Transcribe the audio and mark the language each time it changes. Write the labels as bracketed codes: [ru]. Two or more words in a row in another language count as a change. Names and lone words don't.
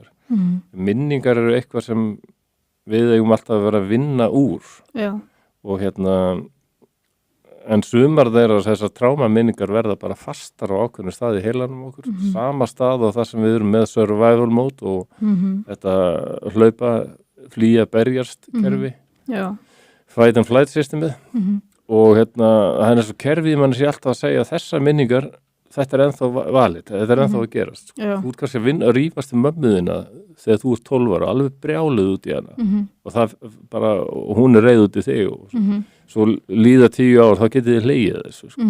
[is] Minningar eru eitthvað sem við eigum alltaf að vera að vinna úr. Já. Og en sumar þeirra þessar trámaminningar verða bara fastar á ákveðnu staði í heilanum okkur. Sama stað og það sem við erum með [en] survival mode [is] og þetta hlaupa, flýja, berjast kerfi. Já. [en] Fight and flight systemið. [is] og það er svo kerfið mann sé alltaf að segja að þessar minningar, þetta ennþá valið, þetta ennþá að gerast sko. Þú ert kannski að rífast mömmuðina þegar þú ert 12 ára, alveg brjáluð út í hana og það bara, og hún reið út í þig og svo líða 10 ár, þá getið þið hlegið þessu sko.